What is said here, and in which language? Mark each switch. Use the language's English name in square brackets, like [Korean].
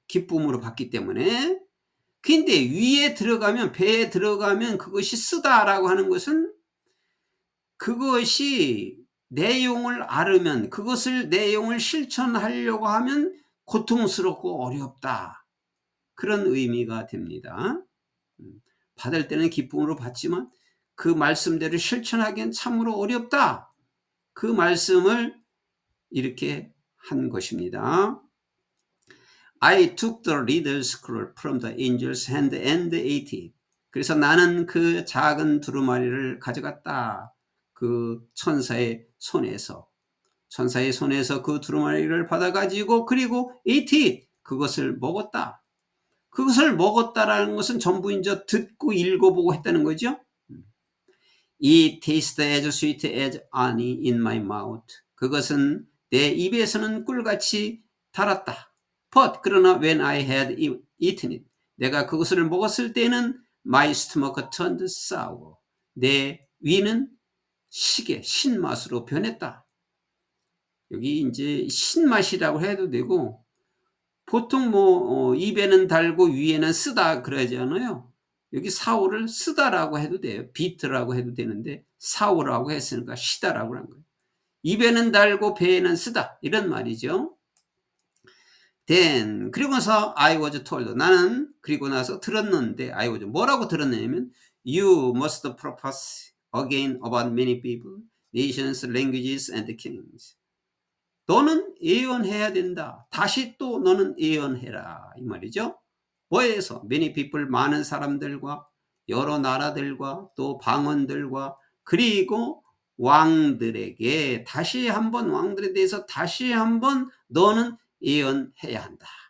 [Korean] 기쁨으로 받기 때문에. 근데 위에 들어가면, 배에 들어가면 그것이 쓰다라고 하는 것은 그것이 내용을 알으면, 그것을 내용을 실천하려고 하면 고통스럽고 어렵다. 그런 의미가 됩니다. 받을 때는 기쁨으로 받지만 그 말씀대로 실천하기엔 참으로 어렵다. 그 말씀을 이렇게 한 것입니다. [English] I took the little scroll from the angel's hand and ate it. [Korean] 그래서 나는 그 작은 두루마리를 가져갔다. 그 천사의 손에서 그 두루마리를 받아가지고, 그리고 [English] ate it, [Korean] 그것을 먹었다. 그것을 먹었다라는 것은 전부 이제 듣고 읽어보고 했다는 거죠. [English] It tasted as sweet as honey in my mouth. [Korean] 그것은 내 입에서는 꿀같이 달았다. [English] But [Korean] 그러나 [English] when I had eaten it, [Korean] 내가 그것을 먹었을 때는 [English] my stomach turned sour. [Korean] 내 위는 시게 신맛으로 변했다. 여기 이제 신맛이라고 해도 되고, 보통 입에는 달고 위에는 쓰다 그러지 않아요. 여기 사오를 쓰다라고 해도 돼요. 비트라고 해도 되는데 사오라고 했으니까 시다라고 한 거예요. 입에는 달고 배에는 쓰다, 이런 말이죠. [English] Then, [Korean] 그리고 나서 [English] I was told, [Korean] 나는 그리고 나서 들었는데, [English] I was, [Korean] 뭐라고 들었냐면 [English] You must prophesy again about many people, nations, languages and kings. [Korean] 너는 예언해야 된다. 다시 또 너는 예언해라, 이 말이죠. 뭐에서? [English] many people, [Korean] 많은 사람들과 여러 나라들과 또 방언들과, 그리고 왕들에게 다시 한번, 왕들에 대해서 다시 한번 너는 예언해야 한다.